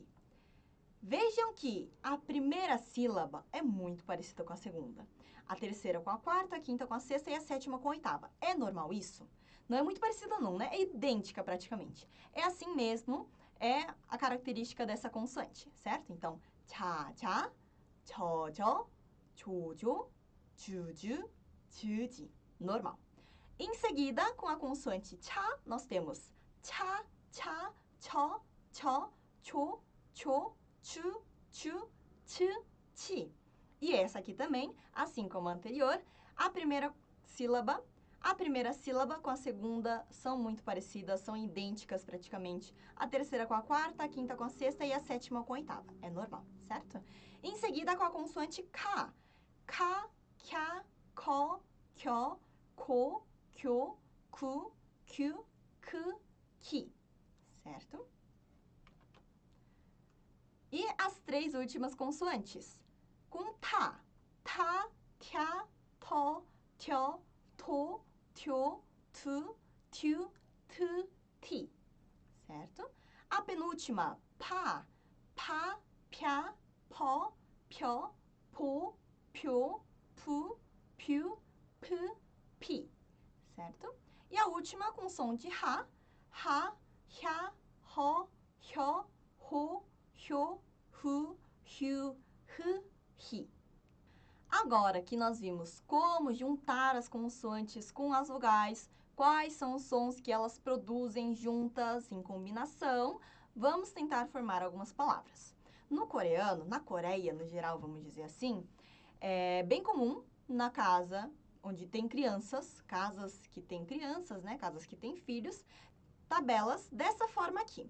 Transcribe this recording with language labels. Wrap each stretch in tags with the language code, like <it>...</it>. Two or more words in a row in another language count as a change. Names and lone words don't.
<pt>Vejam que a primeira sílaba é muito parecida com a segunda. A terceira com a quarta, a quinta com a sexta e a sétima com a oitava. É normal isso? Não é muito parecida não, né? É idêntica praticamente. É assim mesmo, é a característica dessa consoante, certo? Então,</pt> <ko>자자, 저저, 조조, 주주, 주지.</ko> <pt>Normal. Em seguida, com a consoante cha, nós temos</pt> <ko>차, 챠, 처, 쳐, 초, 쵸, 추, 츄, 츠, 치.</ko> <pt>E essa aqui também, assim como a anterior, a primeira sílaba com a segunda são muito parecidas, são idênticas praticamente. A terceira com a quarta, a quinta com a sexta e a sétima com a oitava. É normal, certo? Em seguida, com a consoante ka. Ka,</pt> <ko>캬, 커, 켜, 코, 쿄, 쿠, 큐, 크, 키.</ko> <pt>Certo? E as três últimas consoantes. Com ta.</pt> <ko>타, 탸, 터, 텨, 토, 툐, 투, 튜, 트, 티.</ko> <pt>Certo? A penúltima, pa.</pt> <ko>파, 퍄, 퍼, 펴, 포, 표, 푸, 퓨, 프, 피.</ko> <pt>Certo? E a última com som de ha.</pt> <ko>하, 햐, 허, 혀, 호, 효, 후, 휴, 흐, 히.</ko> <pt>Agora que nós vimos como juntar as consoantes com as vogais, quais são os sons que elas produzem juntas, em combinação, vamos tentar formar algumas palavras. No coreano, na Coreia no geral, vamos dizer assim, é bem comum na casa onde tem crianças, casas que têm crianças, né, casas que têm filhos, tabelas dessa forma aqui.</pt>